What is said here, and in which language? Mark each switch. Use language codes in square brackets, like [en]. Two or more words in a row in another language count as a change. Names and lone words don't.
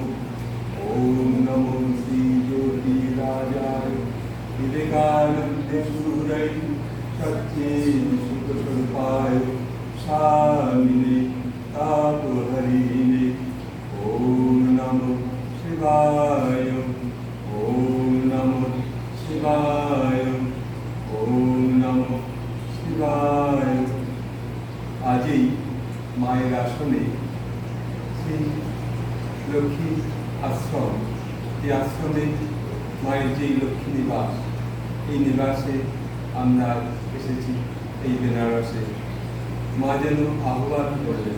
[sa] ॐ नमो श्रीज्योतिराजाय विवेकानन्दसूरय सच्चिदानन्दस्वरूपाय स्वामिने तापहरिणे। ॐ नमो शिवाय, ॐ नमो शिवाय, ॐ नमो शिवाय। [bn] आजই মায়ের আসনে সেই লক্ষ্মী আশ্রম, এই আশ্রমে মায়ের যেই লক্ষ্মী নিবাস, এই নিবাসে আমরা এসেছি এই বেনারসে। মা যেন আহ্বান করলেন।